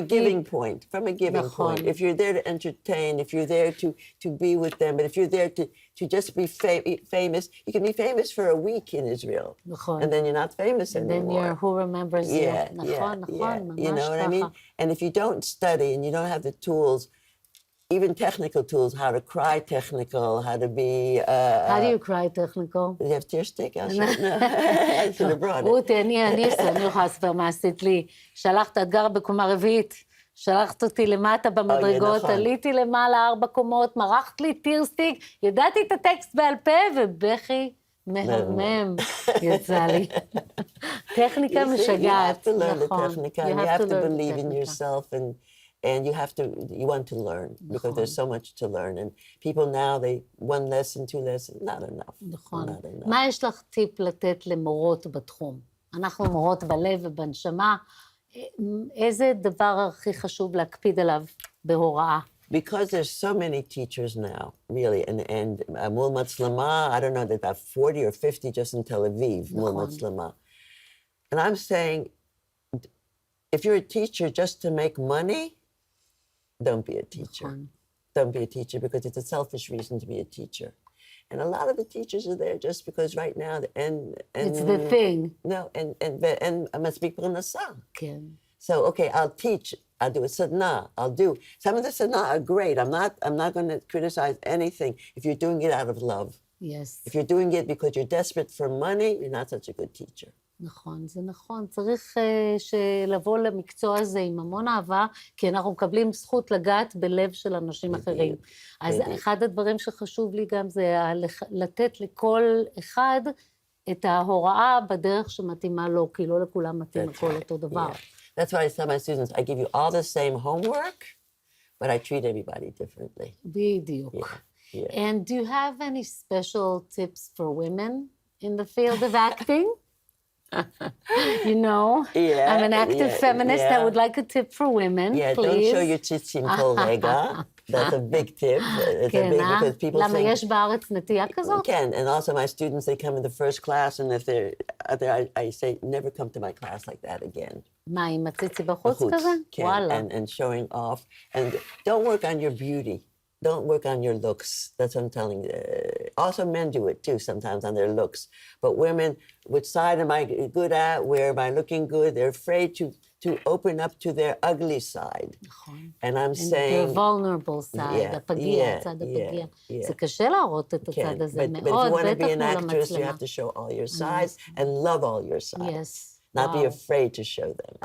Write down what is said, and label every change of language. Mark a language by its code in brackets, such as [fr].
[en] giving point, If you're there to entertain, if you're there to be with them, but if you're there to just be famous, you can be famous for a week in Israel, and then you're not famous anymore. Then you're who remembers you. You know what I mean? And if you don't study and you don't have the tools, even technical tools, how to cry technical, how to be... how do you cry technical? Do you have tear stick? I should have brought it. [he] רותי, אני יכולה לספר מה עשית לי. שלחת, את גרה בקומה רביעית, שלחת אותי למטה במדרגות, עליתי למעלה 4 קומות, מרחת לי טירסטיק, ידעתי את הטקסט בעל פה, ובכי מהמם יצא לי. טכניקה משגעת. [en] You have to learn the technica, and you have to believe in yourself, and you want to learn, because there's so much to learn. And people now, one lesson, 2 lessons, not enough. [he] נכון. מה יש לך טיפ לתת למורות בתחום? אנחנו מורות בלב ובנשמה. איזה דבר הכי חשוב להקפיד עליו בהוראה? [en] Because there's so many teachers now, really, and [he] מול מצלמה, [en] I don't know, there's about 40 or 50 just in Tel Aviv, מול מצלמה. And I'm saying, if you're a teacher just to make money, don't be a teacher. Don't be a teacher, because it's a selfish reason to be a teacher. And a lot of the teachers are there just because right now, and it's the thing. No, and I must speak pronasa. Okay. So, okay, I'll teach. I'll do a sadna. I'll do. Some of the sadna are great. I'm not going to criticize anything if you're doing it out of love. Yes. If you're doing it because you're desperate for money, you're not such a good teacher. [he] נכון, זה נכון. צריך לבוא למקצוע הזה עם המון אהבה, כי אנחנו מקבלים זכות לגעת בלב של אנשים אחרים. אז אחד הדברים שחשוב לי גם זה לתת לכל אחד את ההוראה בדרך שמתאימה לו, כי לא לכולם מתאים הכל אותו דבר. [en] That's why I tell my students, I give you all the same homework, but I treat everybody differently. [he] בדיוק. [en] And do you have any special tips for women in the field of acting? You know, I'm an active feminist. I would like a tip for women, please. Don't show your tzitzim kollega. That's a big tip. It's a big, because people [he] למה יש בארץ נטייה כזאת? [en] Can, and also my students, they come in the first class, and if they're, I say, never come to my class like that again. [he] מה, עם הציצי בחוץ כזה? [en] וואלה. And showing off. And don't work on your beauty. Don't work on your looks. That's what I'm telling you. Also, men do it too sometimes on their looks. But women, which side am I good at? Where am I looking good? They're afraid to open up to their ugly side. And I'm saying... their vulnerable side, [he] הפגיע, הצד הפגיע. זה קשה להראות את הצד הזה מאוד, בטח מול המצלמה. [en] But if you want to be an actress, you have to show all your sides and love all your sides. Yes. Not be afraid to show them.